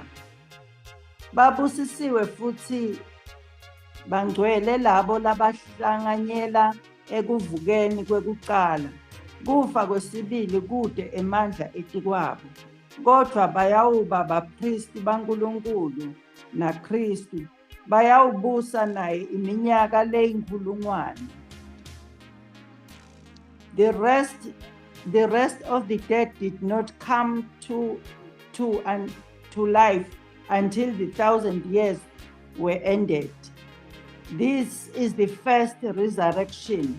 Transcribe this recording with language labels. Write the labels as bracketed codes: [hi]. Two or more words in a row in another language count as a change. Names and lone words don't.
[ss] Babusisiwe futhi bangcwele labo labahlanganyela ekuvukeni kwekuqala. Kufa kwesibili kude emandla etikwabo. Kodwa bayawuba bapristi baNkulunkulu naKristu, bayawubusa naye iminyaka leyinkulungwane. [en] The rest of the dead did not come to life until the 1,000 years were ended. This is the first resurrection.